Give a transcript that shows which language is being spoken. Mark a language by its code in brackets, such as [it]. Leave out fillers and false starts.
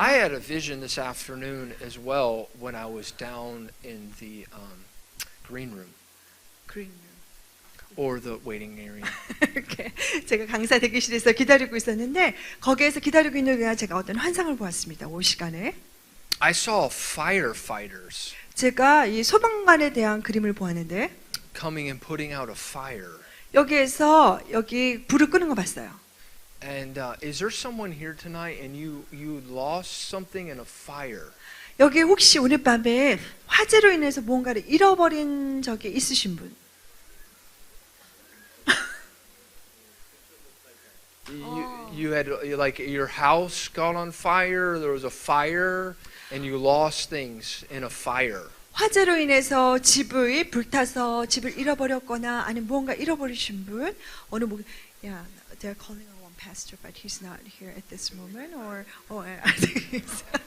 [en] I had a vision this afternoon as well when I was down in the green room [ko] 그린 [en] or the waiting area. [ko] 이렇게 제가 강사 대기실에서 기다리고 있었는데 거기에서 기다리고 있는 동안 제가 어떤 환상을 보았습니다. 오 시간에 [en] I saw firefighters [ko] 제가 이 소방관에 대한 그림을 보았는데 [en] coming and putting out a fire. [ko] 여기에서 여기 불을 끄는 거 봤어요. [en] And is there someone here tonight and you lost something in a fire? [ko] 여기 혹시 오늘 밤에 화재로 인해서 무언가를 잃어버린 적이 있으신 분? [en] You had like your house got on fire, there was a fire and you lost things in a fire. [ko] 화재로 인해서 집이 불타서 집을 잃어버렸거나 아니면 무언가 잃어버리신 분 어느 뭐 [en] yeah, they're calling on one pastor but he's not here at this moment or I think he's